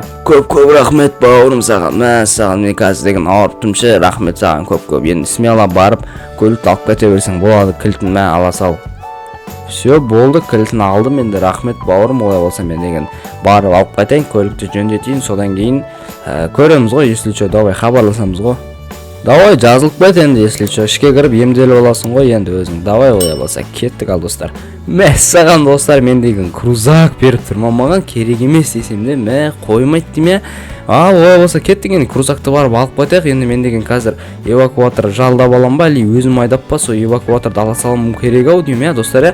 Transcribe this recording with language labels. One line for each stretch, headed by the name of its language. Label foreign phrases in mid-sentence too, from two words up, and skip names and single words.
Kazakh: Көп рахмет бауырым саған. Мәссаған, мен қазір деген ауырыптым ше. Рахмет саған көп. Енді смело барып көлікті алып кете берсең болады. Кілтін ала сал. Все, болды, кілтін алдым енді. Рахмет бауырым, олай болса мен деген барып алып кетейін, көлікті жөндетейін, содан кейін көреміз ғой,
Russian: если что, давай
Kazakh: хабарласамыз ғой. Давай жазылып кет енді,
Russian: если что,
Kazakh: ішке кіріп емделіп аласың ғой енді өзің. Давай олай болса кеттік ал достар. Мәссаған достар, мен деген крузак беріп тұрман маған, керек емес десем де, қоймайды деме. Олай болса кеттік енді, крузакты барып алып кетейік. Енді мен деген қазір эвакуатор жалдап алам ба, или өзім айдап па, сол эвакуаторды ала салам керек ау деймін, достар.